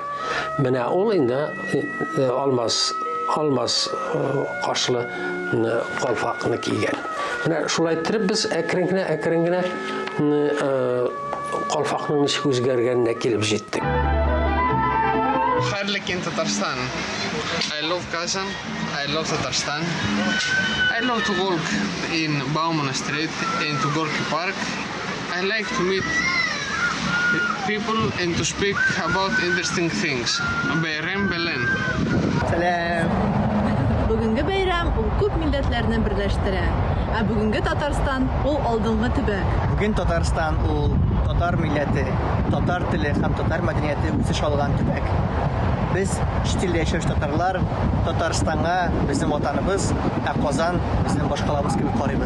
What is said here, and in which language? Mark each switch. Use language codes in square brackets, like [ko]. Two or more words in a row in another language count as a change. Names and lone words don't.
[tt] Менә ул инде алмаз кашлы калфакны кигән. Менә шулай итеп без әкрен генә калфакның ничек үзгәргәненә килеп җиттек. Хәерле кин Татарстан. [en] I love Kazan. I love Tatarstan. I love to walk in Bauman Street and to Gorky Park. I like to meet people and to speak about interesting things. [tt] Бәйрәм белән. Сәлам. Бүгенге бәйрәм ул күп милләтләрне берләштерә. Ә бүгенге Татарстан ул алдынгы төбәк. Бүген Татарстан ул татар милләте, татар теле һәм татар мәдәнияте үсеш алган төбәк. Без читилдә яшәүче татарлар Татарстанга безнең ватаныбыз, ә Казан безнең башкалабыз кебек карыйбыз.